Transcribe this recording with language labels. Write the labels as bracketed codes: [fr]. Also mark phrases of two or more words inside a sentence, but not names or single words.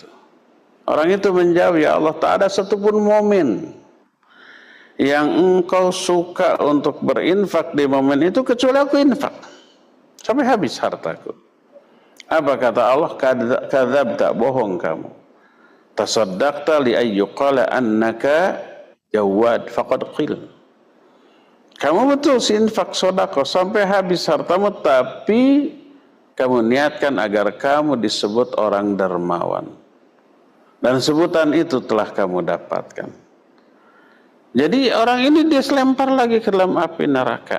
[id] Orang itu menjawab, ya Allah, tak ada satupun momen yang engkau suka untuk berinfak di momen itu kecuali aku infak. Sampai habis hartaku. Apa kata Allah? Kadzabta, bohong kamu. [ar] تصدقت لأن يقال إنك جواد فقد قيل. [id] Kamu betul infak sodako sampai habis hartamu, tapi kamu niatkan agar kamu disebut orang dermawan. Dan sebutan itu telah kamu dapatkan. Jadi orang ini dia selempar lagi ke dalam api neraka.